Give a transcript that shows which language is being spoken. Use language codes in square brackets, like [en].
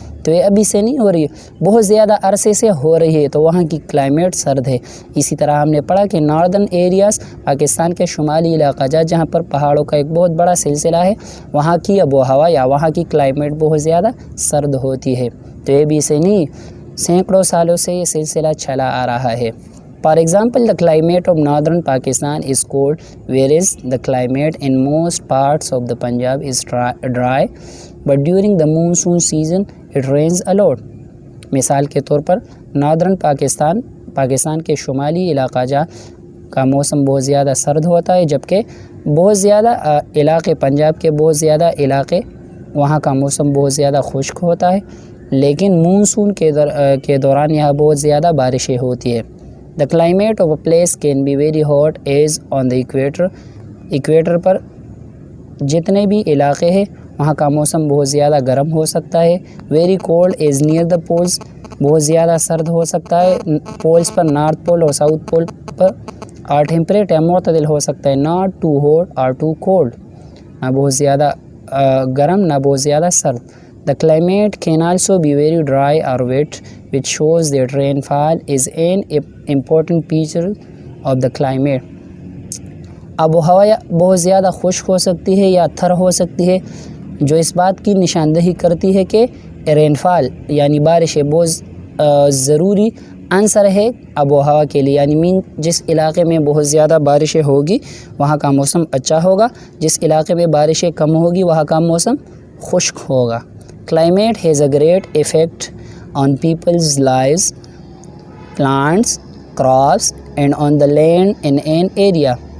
[ur] تو یہ ابھی سے نہیں ہو رہی ہے، بہت زیادہ عرصے سے ہو رہی ہے، تو وہاں کی کلائمیٹ سرد ہے. اسی طرح ہم نے پڑھا کہ ناردرن ایریاز پاکستان کے شمالی علاقہ جات جہاں پر پہاڑوں کا ایک بہت بڑا سلسلہ ہے، وہاں کی آب و ہوا یا وہاں کی کلائمیٹ بہت زیادہ سرد ہوتی ہے. تو یہ بھی سے نہیں، سینکڑوں سالوں سے یہ سلسلہ چلا آ رہا ہے. [en] For example, the climate of northern Pakistan is cold, whereas the climate in most parts of the Punjab is dry, but during the monsoon season it rains a lot. [ur] مثال کے طور پر ناردرن پاکستان کے شمالی علاقہ جات کا موسم بہت زیادہ سرد ہوتا ہے، جبکہ بہت زیادہ علاقے پنجاب کے بہت زیادہ علاقے وہاں کا موسم بہت زیادہ خشک ہوتا ہے، لیکن مونسون کے دوران یہاں بہت زیادہ بارشیں ہوتی ہے. [en] The climate of a place can be very hot as on the equator. [ur] Equator پر جتنے بھی علاقے ہیں وہاں کا موسم بہت زیادہ گرم ہو سکتا ہے. [en] Very cold as near the poles. [ur] بہت زیادہ سرد ہو سکتا ہے پولز پر، نارتھ پول اور ساؤتھ پول پر. ٹیمپریٹ یا معتدل ہو سکتا ہے، [en] not too hot or too cold. [ur] نہ بہت زیادہ گرم نہ بہت زیادہ سرد. [en] The climate can also be very dry or wet, which shows that rainfall is an important feature of the climate. [ur] آب و ہوا بہت زیادہ خشک ہو سکتی ہے یا تھر ہو سکتی ہے، جو اس بات کی نشاندہی کرتی ہے کہ رین فال یعنی بارشیں بہت ضروری عنصر ہے آب و ہوا کے لیے. یعنی جس علاقے میں بہت زیادہ بارشیں ہوگی وہاں کا موسم اچھا ہوگا، جس علاقے میں بارشیں کم ہوگی وہاں کا موسم خشک ہوگا. [en] Climate has a great effect on people's lives, plants, crops and on the land in an area.